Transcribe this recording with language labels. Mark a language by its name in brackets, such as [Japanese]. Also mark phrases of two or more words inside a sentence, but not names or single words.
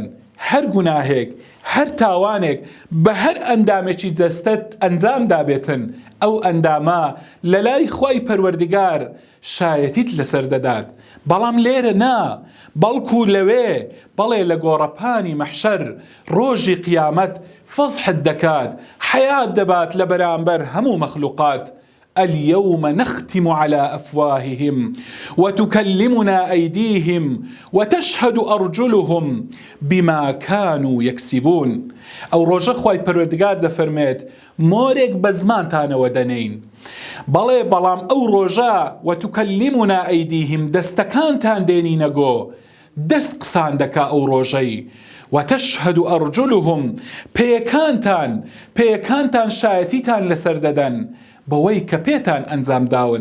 [Central Kurdish] هەر گوناهێک، هەر تاوانێک بە هەر ئەندامێکی جەستەت ئەنجام دابێتن، ئەو ئەندامە لە لای خوای پەروەردگار شایەتیت لەسەر دەدات. بەڵام لێرە نا، بەڵکو لەوێ، بەڵێ لە گۆڕەپانی مەحشەر ڕۆژی قیامەت فەزحت دەکات، حەیات دەبات لە بەرامبەر هەموو مەخلوقات. [Arabic] اليوم نختم على أفواههم وتكلمنا أيديهم وتشهد أرجلهم بما كانوا يكسبون. [Central Kurdish] أو روجه خواهی پروردگار دەفەرمێت مۆرێک بە زمانتانەوە دەنین، بەڵێ بەڵام ئەو ڕۆژە [Arabic] وتكلمنا أيديهم [Central Kurdish] دەستەکانتان دێنینەگۆ، دەست قسان دەکا ئەو ڕۆژەی، [Arabic] وتشهد أرجلهم [Central Kurdish] پێیەکانتان شایەتیتان لەسەر دەدەن بەوەی کە پێتان ئەنجام داون.